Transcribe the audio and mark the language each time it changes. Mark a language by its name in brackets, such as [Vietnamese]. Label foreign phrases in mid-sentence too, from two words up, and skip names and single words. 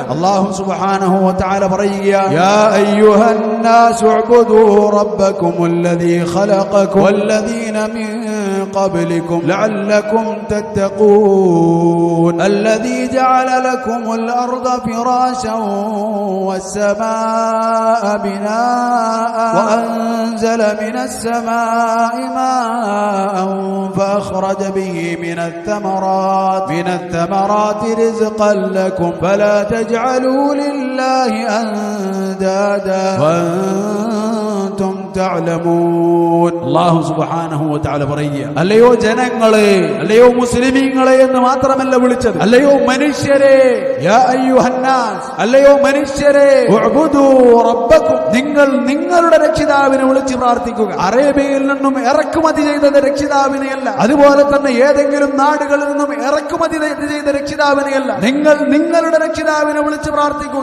[Arabic] الله سبحانه وتعالى പറയുകയാണ്, يا أيها الناس اعبدوا ربكم الذي خلقكم والذين من قبلكم لعلكم تتقون الذي جعل لكم الأرض فراشا والسماء بناء وأنزل من السماء ماء فأخرج به من الثمرات رزقا لكم فلا تجعلوا لله أندادا وأنتم تعلمون. الله سبحانه وتعالى [Malayalam] പറയുക, അല്ലയോ ജനങ്ങളെ, അല്ലയോ മുസ്ലിമീങ്ങളെ എന്ന് മാത്രമല്ല വിളിച്ചത്, അല്ലയോ മനുഷ്യരെ, [Arabic] يا أيها الناس, [Malayalam] അല്ലയോ മനുഷ്യരെ, [Arabic] اعبدوا ربكم, [Malayalam] നിങ്ങൾ നിങ്ങളുടെ രക്ഷിതാവിനെ വിളിച്ച് പ്രാർത്ഥിക്കുക. അറേബ്യയിൽ നിന്നും ഇറക്കുമതി ചെയ്ത രക്ഷിതാവിനെയല്ല, അതുപോലെ തന്നെ ഏതെങ്കിലും നാടുകളിൽ നിന്നും ഇറക്കുമതി ചെയ്ത രക്ഷിതാവിനെയല്ല, നിങ്ങൾ നിങ്ങളുടെ രക്ഷിതാവിനെ വിളിച്ച് പ്രാർത്ഥിക്കുക.